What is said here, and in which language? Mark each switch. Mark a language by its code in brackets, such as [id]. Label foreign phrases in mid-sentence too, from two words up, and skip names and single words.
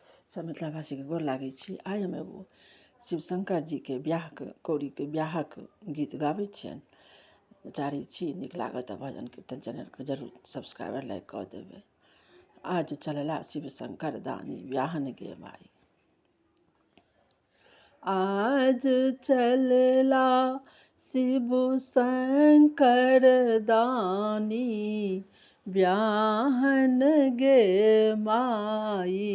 [mai] सब मिथिलावासी के गोर लागै छी। आइ हम एगो शिव शंकर जी के ब्याह के गौरी के ब्याहक गीत गाबै छियनि। चाहै छी नीक लागत तऽ भजन कीर्तन चैनल के जरूर [en] subscriber like [mai] कऽ देबै। आज चलला शिव शंकर दानी ब्याहन गे माई। आज चलला शिव शंकर दानी ब्याहन गे माई।